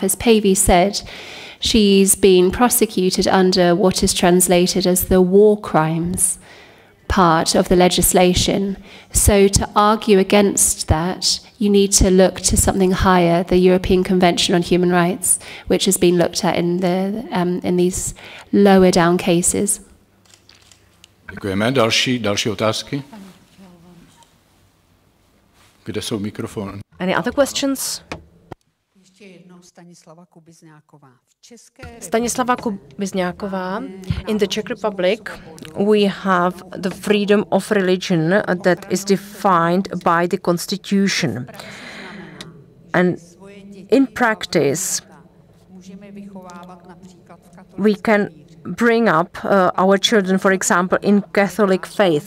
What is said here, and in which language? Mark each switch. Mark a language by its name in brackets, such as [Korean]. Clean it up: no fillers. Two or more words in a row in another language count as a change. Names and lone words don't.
[English] As Päivi said, she's been prosecuted under what is translated as the war crimes part of the legislation. So to argue against that, you need to look to something higher, the European Convention on Human Rights, which has been looked at in these lower down cases. [Czech] Děkujeme. Další otázky? Kde jsou mikrofony? [English] Any other questions? Stanislava Kubizňáková. In the Czech Republic, we have the freedom of religion that is defined by the Constitution. And in practice, we can bring up our children, for example, in Catholic faith.